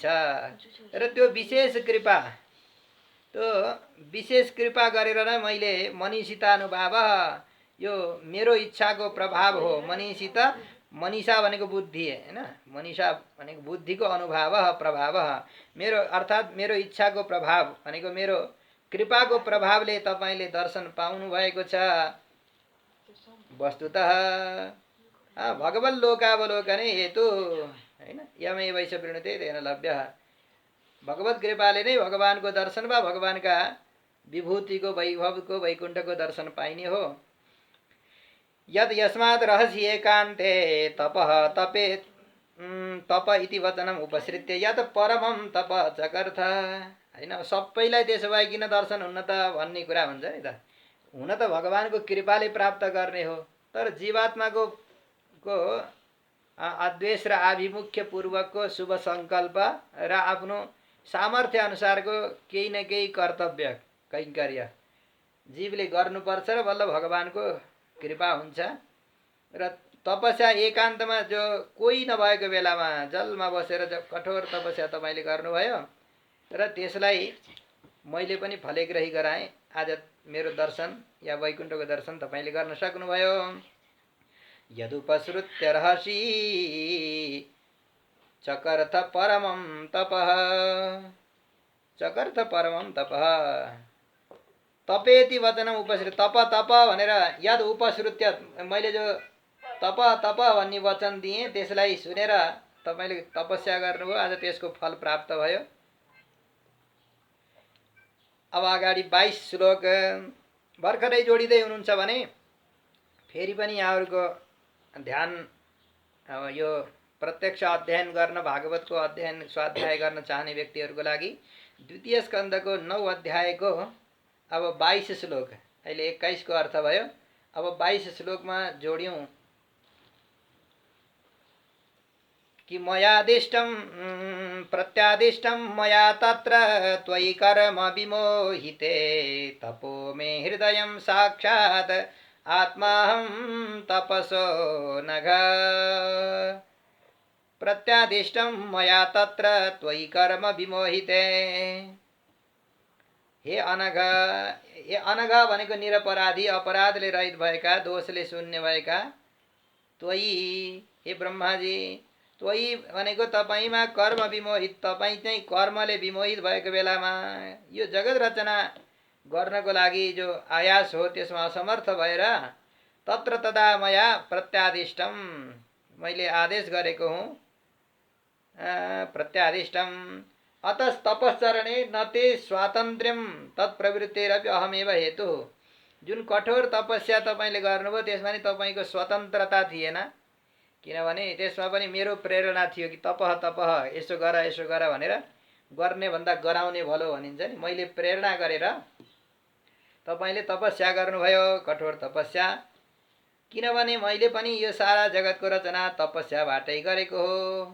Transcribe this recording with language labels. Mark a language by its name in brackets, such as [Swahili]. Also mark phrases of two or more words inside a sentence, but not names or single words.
[Nepali] र त्यो विशेष कृपा गरेर नै मैले मनीषितानुभाव, यो मेरो इच्छाको प्रभाव हो। मनीषा भनेको बुद्धि हैन, मनीषा भनेको बुद्धिको अनुभाव प्रभाव, मेरो अर्थात् मेरो इच्छाको प्रभाव भनेको मेरो कृपाको प्रभावले तपाईँले दर्शन पाउनु भएको छ। [Sanskrit] वस्तुतः भगवन् लोकावलोकने हेतु [Nepali] हैन, [Sanskrit] यमै वैश वृणुते तेन लभ्यः। [Nepali] भगवत कृपाले नै भगवानको दर्शन वा भगवानका विभूतिको, वैभवको, वैकुण्ठको दर्शन पाइने हो। [Sanskrit] यद यस्मात् रहस्य एकान्ते तपः तपेत् तप इति वचनम् उपसृत्य यत परमं तप चकर्थ हैन। [Nepali] सबैलाई त्यसो भए किन दर्शन हुन्न त भन्ने कुरा हुन्छ नि त। हुन त भगवानको कृपाले प्राप्त गर्ने हो, तर जीवात्माको अद्वेष र आभिमुख्य पूर्वकको शुभ सङ्कल्प र आफ्नो सामर्थ्य अनुसारको केही न केही कर्तव्य कैङ्कर्य जीवले गर्नुपर्छ र बल्ल भगवानको कृपा हुन्छ। र तपस्या एकान्तमा जो कोही नभएको बेलामा जलमा बसेर कठोर तपस्या तपाईँले गर्नुभयो र त्यसलाई मैले पनि फलेग्रही गराएँ। आज मेरो दर्शन या वैकुण्ठको दर्शन तपाईँले गर्न सक्नुभयो। [Sanskrit] यदुपसृत्य रहसि चकर्थ परमं तपः, चकर्थ परमं तपः तपेति वचनम उपसृत्य, [Nepali] तप भनेर [Sanskrit] यद उपसृत्य, [Nepali] मैले जो तप भन्ने वचन दिएँ त्यसलाई सुनेर तपाईँले तपस्या गर्नुभयो, आज त्यसको फल प्राप्त भयो। अब अगाडि 22 श्लोक भर्खरै जोडिँदै हुनुहुन्छ भने फेरि पनि यहाँहरूको ध्यान यो प्रत्यक्ष अध्ययन गर्न, भागवतको अध्ययन स्वाध्याय गर्न चाहने व्यक्तिहरूको लागि द्वितीय स्कन्धको 9 अध्यायको अब 22 श्लोक, अहिले 21 को अर्थ भयो। अब 22 श्लोकमा जोड्यौं कि [Sanskrit] मयादिष्टं प्रत्यादिष्टं मया तत्र त्वयि कर्म विमोहिते तपो मे हृदयं साक्षात् आत्माहं तपसो नघ। प्रत्यादिष्टं मया तत्र त्वयि कर्म विमोहिते, हे अनघ [Nepali] भनेको निरपराधी, अपराधले रहित भएका, दोषले शून्य भएका। त्वयि, हे ब्रह्माजी, त्वयि भनेको तपाईँमा कर्म विमोहित, तपाईँ चाहिँ कर्मले विमोहित भएको बेलामा यो जगत रचना गर्नको लागि जो आयास हो त्यसमा असमर्थ भएर [Sanskrit] तत्र तदा मया प्रत्यादिष्टम, [Nepali] मैले आदेश गरेको हुँ। [Sanskrit] प्रत्यादिष्टम अतः तपश्चरणे न ते स्वातन्त्र्यम तत्प्रवृत्तिरपि अहमेव हेतु। [Nepali] जुन कठोर तपस्या तपाईँले गर्नुभयो त्यसमा नि तपाईँको स्वतन्त्रता थिएन, किनभने त्यसमा पनि मेरो प्रेरणा थियो कि तपह यसो गर भनेर, गर्ने भन्दा गराउने भलो भनिन्छ नि। मैले प्रेरणा गरेर तपाईँले तपस्या गर्नुभयो, कठोर तपस्या, किनभने मैले पनि यो सारा जगतको रचना तपस्याबाटै गरेको हो।